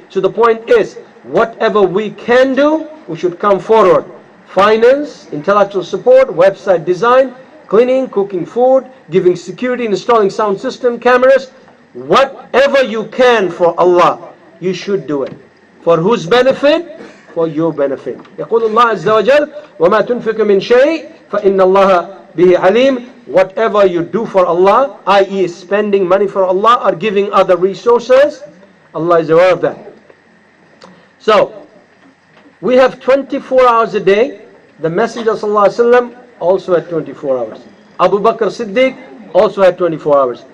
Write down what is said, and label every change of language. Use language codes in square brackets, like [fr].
[en] So the point is, whatever we can do, we should come forward. Finance, intellectual support, website design, cleaning, cooking food, giving security, installing sound system, cameras. Whatever you can for Allah, you should do it. For whose benefit? For your benefit. [ar] يقول الله عز وجل وما تنفق من شيء فإن الله به عليم. [en] Whatever you do for Allah, i.e. spending money for Allah or giving other resources, Allah is aware of that. So, we have 24 hours a day. The Messenger ﷺ also had 24 hours. Abu Bakr Siddiq also had 24 hours.